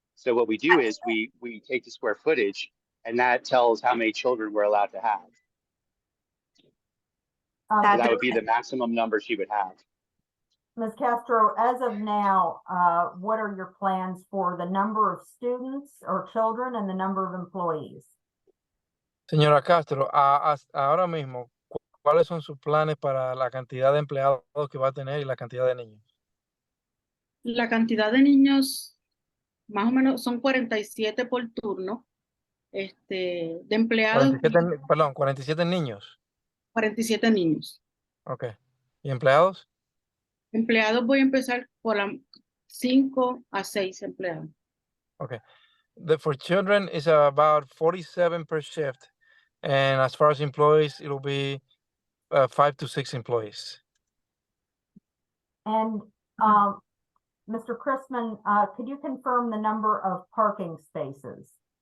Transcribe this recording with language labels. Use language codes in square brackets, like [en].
[en] So what we do is we take the square footage, and that tells how many children we're allowed to have. So that would be the maximum number she would have. Ms. Castro, as of now, what are your plans for the number of students or children and the number of employees? [es] Señora Castro, ahora mismo, ¿cuáles son sus planes para la cantidad de empleados que va a tener y la cantidad de niños? La cantidad de niños, más o menos, son 47 por turno. De empleados, 47 niños. 47 niños. Ok. ¿Y empleados? Empleados voy a empezar por 5 a 6 empleados. [en] Okay. For children is about 47 per shift. And as far as employees, it'll be 5 to 6 employees. And Mr. Chrisman, could you confirm the number of parking spaces?